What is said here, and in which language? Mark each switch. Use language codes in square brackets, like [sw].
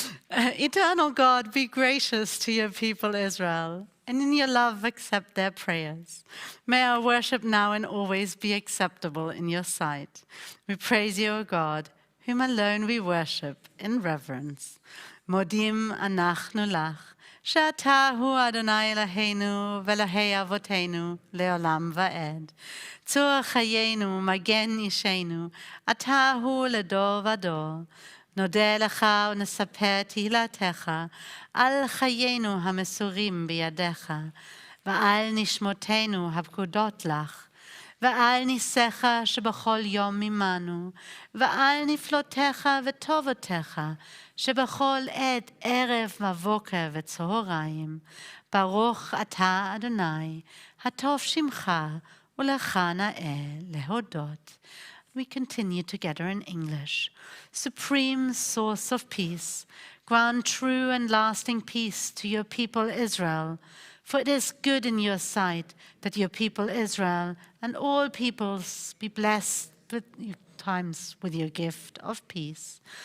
[en] Eternal God, be gracious to your people Israel, and in your love accept their prayers. May our worship now and always be acceptable in your sight. We praise you, O God, whom alone we worship in reverence. [he] Modim anachnu lach, שאתה הוא אדוני אלוהינו ואלוהי אבותינו לעולם ועד. צור חיינו, מגן אישנו, אתה הוא לדור ודור. נודה לך ונספר תהילתך על חיינו המסורים בידיך, ועל נשמותינו הפקודות לך. ועל ניסיך שבכל יום ממנו, ועל נפלותיך וטובותיך, שבכל עת ערב ובוקר וצהריים. ברוך אתה אדוני, הטוב שמך, ולך נאה להודות. [en] We continue together in English. Supreme source of peace, grant true and lasting peace to your people Israel, for it is good in your sight that your people Israel and all peoples be blessed times with your gift of peace.